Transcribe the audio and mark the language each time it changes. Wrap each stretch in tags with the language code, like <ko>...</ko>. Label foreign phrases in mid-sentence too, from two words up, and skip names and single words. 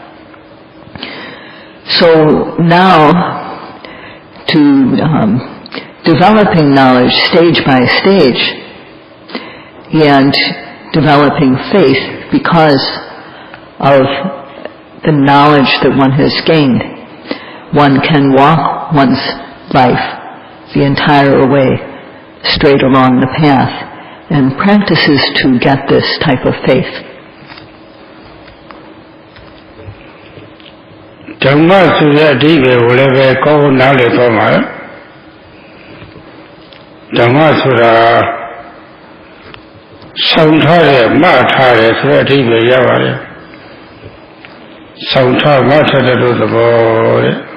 <en>So now, to developing knowledge stage by stage and developing faith because of the knowledge that one has gained, one can walk one's life the entire way straight along the path and practices to get this type of faith.</en> <my>Dhamma ဆိုတဲ့အဓိပ္ပာယ်ကိုလည်းပဲကောင်းကောင်းနားလည်သွားမှာဓမ္မဆိုတာဆောင်ထားတဲ့မှတ်ထားတယ်ဆိုတဲ့အဓိပ္ပာယ်ရပါတယ်ဆောင်ထားမှတ်ထားတဲ့သဘောတဲ့</my>